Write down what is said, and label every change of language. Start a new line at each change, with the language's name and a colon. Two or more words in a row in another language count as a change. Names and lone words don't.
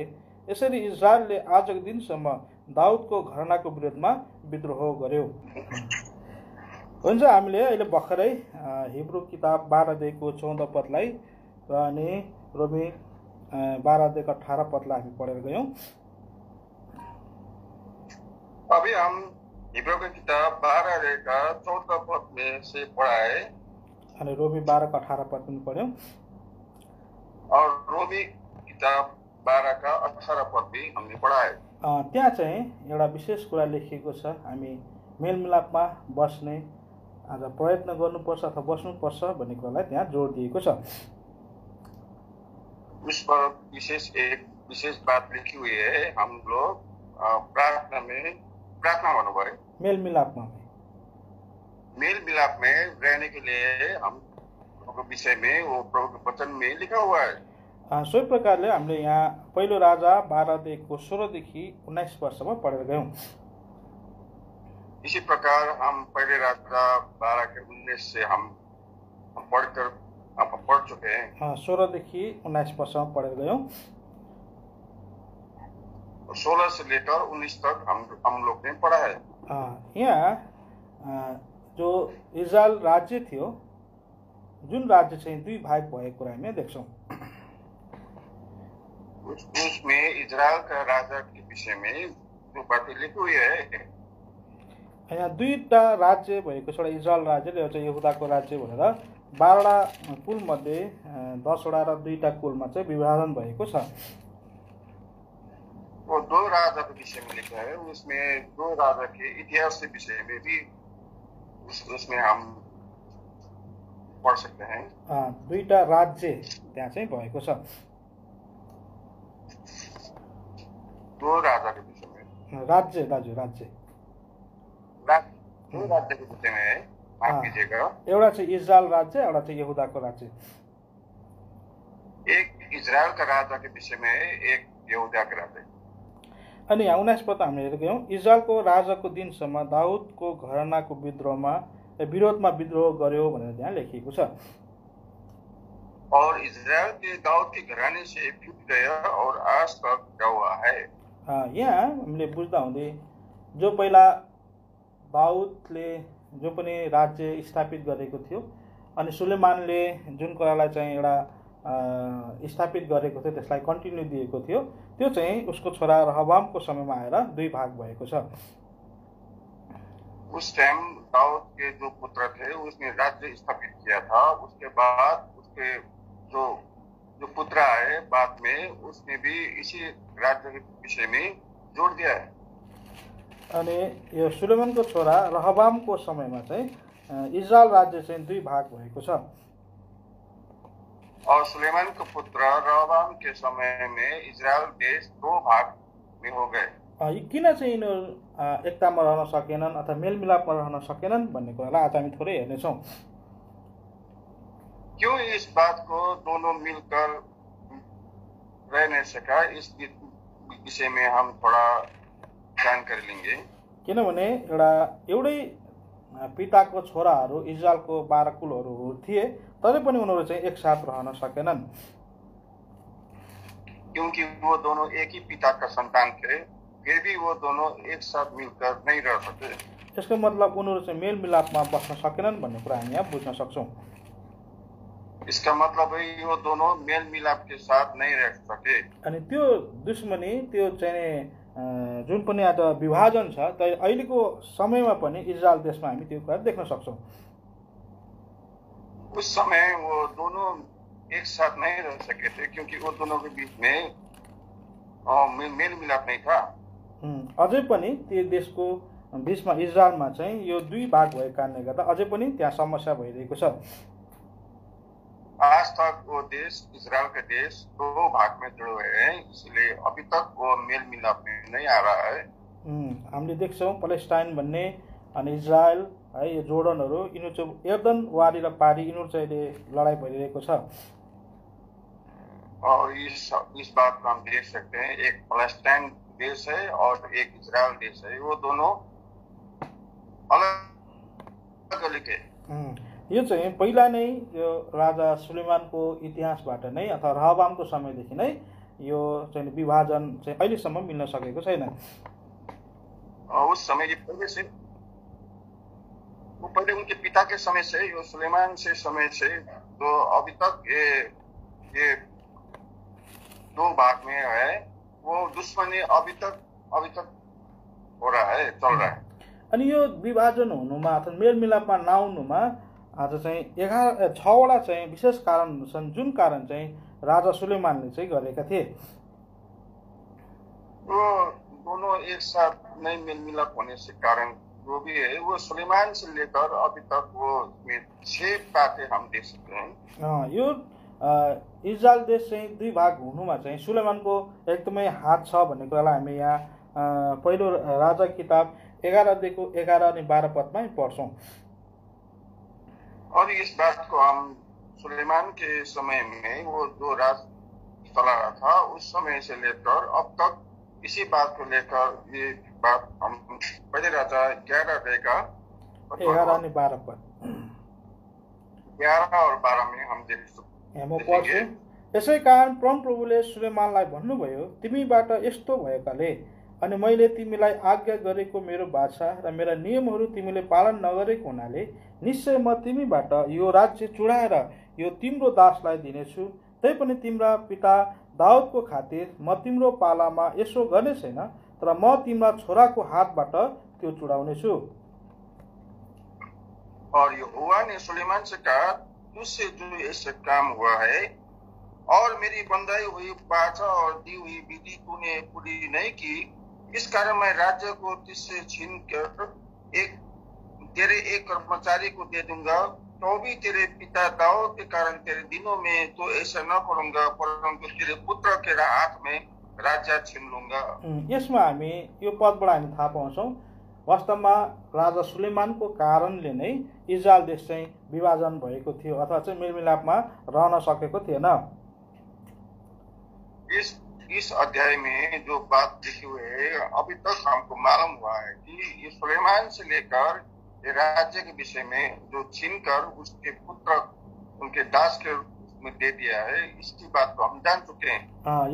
Nepali: यसरी इजरायलले आजको दिनसम्म दाउदको घरानाको विरोधमा विद्रोह गर्यो। हुन्छ, हामीले अहिले भर्खरै हिब्रू किताब 12:14 पदलाई र अनि रोमी 12:18 पदलाई हामी पढेर गयौँ।
Hindi: अभी हम हिब्रू की किताब 12:14 पद में से पढ़ाए
Nepali: अनि रोमी 12:18 पद पनि पढ्यौँ।
Hindi: और रोमी किताब 12:18 पद भी हमने पढ़ाए।
Nepali: त्यहाँ चाहिँ एउटा विशेष कुरा लेखिएको छ, हामी मेलमिलापमा बस्ने आज प्रयत्न गर्नुपर्छ अथवा बस्नुपर्छ भन्ने कुरालाई त्यहाँ जोड दिएको छ।
Hindi: उस पर एक विशेष बात लिखी हुई है। हम लोग प्रार्थना भन्नुभयो, मेल मिलाप में रहने के लिए हम विषय में वो प्रभु के वचन में लिखा हुआ है।
Nepali: सोही प्रकारले हामीले यहाँ पहिलो राजा 12:16 वर्षमा पढेर गयौँ।
Hindi: इसी प्रकार हम पहले राजा 12:19 से हम पढ़ चुके हैं।
Nepali: 16 वर्षमा पढेर गयौँ।
Hindi: 16 से लेकर 19 तक हम लोग ने पढ़ा है।
Nepali: यहाँ जो इजरायल राज्य थियो, जुन राज्य चाहिँ दुई भाग भएको कुरा हामी देख्छौँ।
Hindi: उसमें इजरायल का राजा के विषय में जो बातें लिखी हुई है,
Nepali: यहाँ दुईटा राज्य भएको छ, एउटा इजरायल राज्य र एउटा यहुदाको राज्य भनेर 12वटा कुल मध्ये 10वटा र 2टा कुलमा चाहिँ विभाजन भएको छ।
Hindi: वो दो राजा के विषय में लिखा है। उसमें दो राजा के इतिहास के विषय में भी उसमें हम पढ सकते हैं।
Nepali: दुईटा राज्य त्यहाँ चाहिँ भएको छ।
Hindi: दो राजा के विषय में
Nepali: राज्य दाजु राज्य
Hindi: दो राज्य के विषय में है, माफ कीजिएगा।
Nepali: एउटा चाहिँ इजरायल राज्य, एउटा चाहिँ यहुदाको राज्य।
Hindi: एक इजरायल का राजा के विषय में है, एक यहूदा का राजा।
Nepali: अनि 19 पद हामीले हेरेको हौँ, इजरायलको राजाको दिनसम्म दाउदको घरानाको विरोधमा विद्रोह गर्यो भनेर त्यहाँ लेखिएको छ।
Hindi: और इजरायल के दाऊद के घराने से फूट गया और आज तक हुआ है।
Nepali: यहाँ हामीले बुझ्दा हुँदै जो पहिला दाउदले जो पनि राज्य स्थापित गरेको थियो अनि सुलेमानले जुन कुरालाई चाहिँ एउटा स्थापित गरेको थियो त्यसलाई कन्टिन्यू दिएको थियो, त्यो चाहिँ उसको छोरा रहबामको समयमा आएर दुई भाग भएको छ।
Hindi: उस टाइम दाऊद के जो पुत्र थे उसने राज्य स्थापित किया था, उसके बाद उसके जो पुत्र आए बाद में उसने भी इसी राज्य के विषय में जोड़ दिया है।
Nepali: अनि यो सुलेमानको छोरा रहबामको समयमा चाहिँ इजरायल राज्य चाहिँ दुई भाग भएको छ।
Hindi: और सुलेमान के पुत्र रहबाम के समय में इजरायल देश दो भाग में हो गए।
Nepali: किन चाहिँ यिनीहरू एकतामा रहन सकेनन् अथवा मेलमिलापमा रहन सकेनन् भन्ने कुरालाई आज हामी थोरै हेर्नेछौँ।
Hindi: क्यों इस बात को दोनों मिलकर रह नहीं सका, इस विषय में हम थोड़ा जानकारी लेंगे।
Nepali: किनभने एउटै पिताको छोराहरू इजरायलको 12 कुलहरू थिए, तरै पनि उनीहरू चाहिँ एकसाथ रहन सकेनन्।
Hindi: क्योंकि वो दोनों एक ही पिता का संतान थे, फिर भी वो दोनों एक साथ मिलकर नहीं रह सके।
Nepali: यसको मतलब उनीहरू चाहिँ मेलमिलापमा बस्न सकेनन् भन्ने कुरा हामी यहाँ बुझ्न सक्छौँ।
Hindi: इसका मतलब है वो दोनों मेल मिलाप के साथ नहीं रह सके।
Nepali: अनि त्यो दुश्मनी, त्यो चाहिँ जुन पनि आज विभाजन छ, त अहिलेको समयमा पनि इजरायल देशमा हामी त्यो कुरा देख्न सक्छौँ।
Hindi: उस समय वो दोनों एक साथ नहीं रह सके थे क्योंकि वो दोनों के बीच में मेल मिलाप नहीं था।
Nepali: अझै पनि त्यो देशको बीचमा इजरायलमा चाहिँ यो दुई भाग भएको कारणले गर्दा अझै पनि त्यहाँ समस्या भइरहेको छ।
Hindi: आज तक वो देश, इजरायल का देश दो भाग में जुड़े हुए हैं, इसलिए अभी तक वो मेल मिलाप में नहीं आ रहा है।
Nepali: हामीले देख्छौँ पैलेस्टाइन भन्ने अनि इजरायल है, यो जोर्डनहरू, यिनीहरू चाहिँ एर्दन वारी र पारी यिनीहरू चाहिँ लडाइँ भइरहेको छ।
Hindi: और इस बात को हम देख सकते हैं, एक पैलेस्टाइन देश है और एक इजरायल देश है, वो दोनों अलग अलग है।
Nepali: यो चाहिँ पहिला नै यो राजा सुलेमानको इतिहासबाट नै अथवा रहबामको समयदेखि नै यो चाहिँ विभाजन चाहिँ अहिलेसम्म मिल्न सकेको छैन।
Hindi: उस समय पहले उनके पिता के समय से, यो सुलेमान से समय से, तो अभी तक ये दो भाग में है, वो दुश्मनी अभी तक हो रहा है, चल रहा है।
Nepali: अनि यो विभाजन हुनुमा अथवा मेलमिलापमा नहुनुमा आज चाहिँ 6वटा चाहिँ विशेष कारण छन्, जुन कारण चाहिँ राजा सुलेमानले चाहिँ गरेका थिए।
Hindi: वो दोनों एक साथ नहीं मेल मिलाप होने से कारण वो भी है, वो सुलेमान से लेकर अभी तक वो 6 बातें हम देख सकते हैं।
Nepali: यो इजरायल देश चाहिँ दुई भाग हुनुमा चाहिँ सुलेमानको एकदमै हात छ भन्ने कुरालाई हामी यहाँ पहिलो राजा किताब 11 अध्यायको 11 अनि 12 पदमा पढ्छौँ।
Hindi: और इस बात को हम सुलेमान के समय में वो जो राज चला रहा था उस समय से लेकर अब तक इसी बात को लेकर ये बात हम पहले राजा 11 अध्याय का
Nepali: 11 अनि 12 पद
Hindi: 11 और 12 में हम देख सकते हैं।
Nepali: यसै कारण परमप्रभुले सुलेमानलाई भन्नुभयो, तिमीबाट यस्तो भएकाले अनि मैले तिमीलाई आज्ञा गरेको मेरो भाषा र मेरा नियमहरू तिमीले पालन नगरेको हुनाले निश्चय म तिमीबाट यो राज्य चुडाएर यो तिम्रो दासलाई दिनेछु। तैपनि तिम्रा पिता दाउदको खातिर म तिम्रो पालामा यसो गर्ने छैन, तर म तिम्रा छोराको हातबाट त्यो चुडाउनेछु।
Hindi: और यहोवा ने सुलेमान से कहा, तुझसे जो ऐसा काम हुआ है और मेरी बंधाई हुई वाचा और दी हुई विधि तूने पूरी नहीं की, इस कारण मैं राज्य को तुझसे छीन कर तेरे एक कर्मचारी को दे दूंगा तो भी तेरे पिता दाऊद के कारण तेरे दिनों में तो ऐसा न करूंगा, परंतु तेरे पुत्र के हाथ में राज्य छीन लूंगा।
Nepali: यसमा हामी यो पदबाट हामी थाहा पाउँछौँ वास्तवमा राजा सुलेमानको कारणले नै इजरायल देश चाहिँ विभाजन भएको थियो अथवा चाहिँ मेलमिलापमा रहन सकेको थिएन।
Hindi: इस अध्याय में जो बात लिखी हुई है अभी तक हमको मालूम हुआ है कि ये सुलेमान से लेकर ये राज्य के विषय में जो छीन कर उसके पुत्र उनके दास के रूप में दे दिया है, इसकी बात को हम जान चुके हैं।